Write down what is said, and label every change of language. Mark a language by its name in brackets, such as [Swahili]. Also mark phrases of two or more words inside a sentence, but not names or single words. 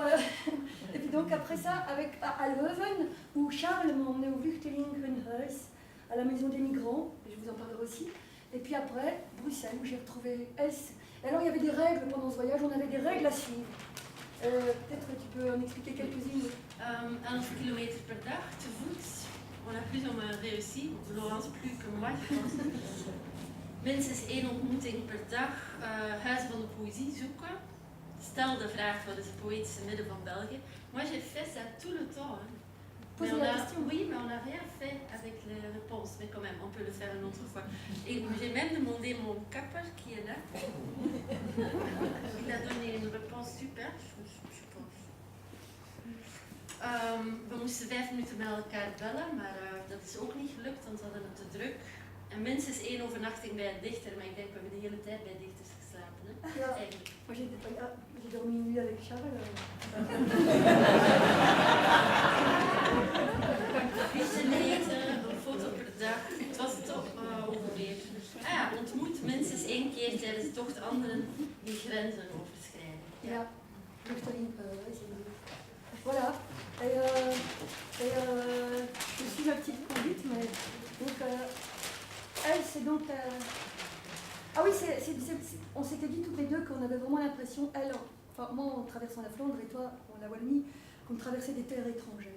[French] Et puis donc après ça, à Leuven, où Charles m'a emmené au Vluchtelingenhuis, à la maison des migrants, et je vous en parlerai aussi. Et puis après, Bruxelles, où j'ai retrouvé Els. Et alors il y avait des règles pendant ce voyage, on avait des règles à suivre. Peut-être que tu peux en expliquer quelques-unes. [Dutch] 11 km per dag, te voet. [French] On a plus ou moins réussi, Laurence plus que moi, je pense. [Dutch] Minstens 1 ontmoeting per dag, Huis van de Poëzie zoeken. Stel de vraag wat is het poëtische midden van België. [French] Moi j'ai fait ça tout le temps. Hein. poser la question. Oui, mais on n'a rien fait avec les réponses, mais quand même, on peut le faire une autre fois. Et j'ai même demandé mon kapper qui est là. Il a donné une réponse super, je pense. [Dutch] We moesten 5 minuten met elkaar bellen, maar dat is ook niet gelukt, want we hadden het te druk. En minstens 1 overnachting bij een dichter, maar ik denk we hebben de hele tijd bij dichters geslapen. Hè? Ja. Eigenlijk. [French] Moi j'ai dormi une nuit avec Charles. [Dutch] Vissen eten, een foto per dag. Het was toch ongeveer. Ah ja, ontmoet minstens 1 keer tijdens de tocht anderen die grenzen overschrijden. Ja, vluchteling, [French] voilà. Et je suis ma petite conduite, mais donc elle c'est donc ah oui, on s'était dit toutes les deux qu'on avait vraiment l'impression, elle, enfin moi en traversant la Flandre et toi en la Wallonie, qu'on traversait des terres étrangères.